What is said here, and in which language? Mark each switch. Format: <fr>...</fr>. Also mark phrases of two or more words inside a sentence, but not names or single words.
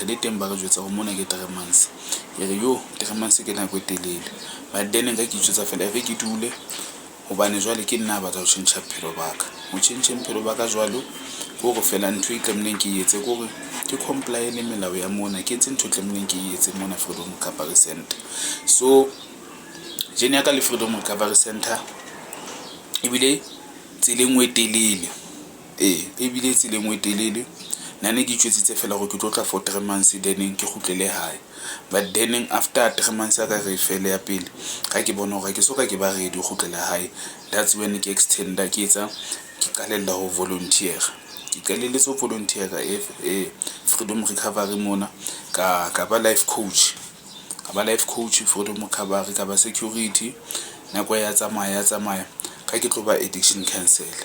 <st>Le teng ba re jwetsa go mona ke 3 months, ke re yo 3 months ke nako e telele,</st> <en>but then</en> <st>nka ke itjwetsa fela re ke dule, hobane jwale ke nna ba tla ho tšhentšha phelo ba ka, ho tšhentšheng phelo ba ka jwalo go go fela ntho e tlamehileng ke etse gore ke comply le melao ya mona, ke etse ntho tlamehileng ke etse mona Freedom Recovery Center. So jene ya ka le Freedom Recovery Center ebile tseleng e telele, ebile tseleng e telele, nane ke itjwetsitse fela gore ke tlo tla</st> <en>for 3 months then</en> <st>ke khutlele hae,</st> <en>but then after 3 months</en> <st>ka re fele ya pele ga ke bona gore ke soka ke ba ready go khutlela hae,</st> <en>that's when</en> <st>ke extenda ke etsa ke kalella ho volunteer, ke kalelletse ho volunteer Freedom Recovery mona ka ba</st> <en>life coach,</en> <st>Freedom Recovery, ka ba security, nako ya tsamaya ka ke tlo ba</st> <en>addiction counselor.</en>